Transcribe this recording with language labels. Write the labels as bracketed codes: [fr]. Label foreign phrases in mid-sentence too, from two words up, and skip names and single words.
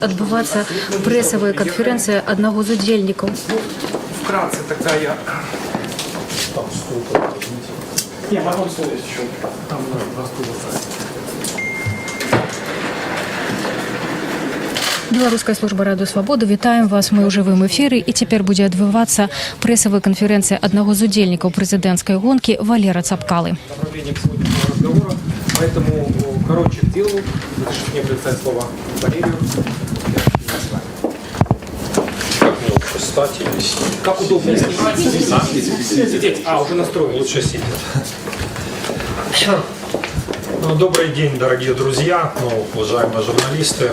[be] Адбывацца прэсавая канферэнцыя аднаго з удзельнікаў. [ru] Вкратце такая. Не, потом стул есть еще. Там два стула. [be] Беларуская служба радыё Свабода, вітаем вас, мы ў жывым эфіры, і цяпер будзе адбывацца прэсавая канферэнцыя аднаго з удзельнікаў прэзідэнцкай гонкі Валера Цапкалы. [ru] Направление к сегодняшнему разговора, поэтому короче к делу. Разрешите мне представить слово Валерию. Как мне лучше встать или сидеть? Как удобнее снимать? Сидеть. Уже настроили. Лучше сидеть. Добрый день, дорогие друзья, уважаемые журналисты.